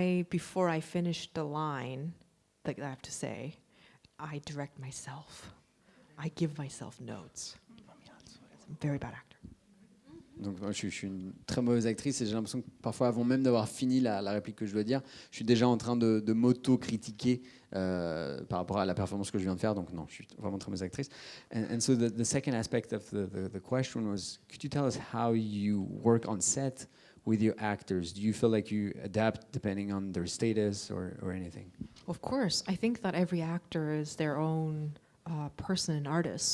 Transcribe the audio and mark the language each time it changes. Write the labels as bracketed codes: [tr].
[en] Before I finish the line that I have to say, I direct myself. I give myself notes. I'm a very bad actor. [fr] Donc moi, je suis une très mauvaise actrice et j'ai l'impression que parfois, avant même d'avoir fini la réplique que je dois dire, je suis déjà en train de m'auto-critiquer par rapport à la performance que je viens de faire. Donc non, je suis vraiment très mauvaise actrice. [en] And so the second aspect of the question was, could you tell us how you work on set with your actors? Do you feel like you adapt depending on their status or anything? Of course, I think that every actor is their own person and artist.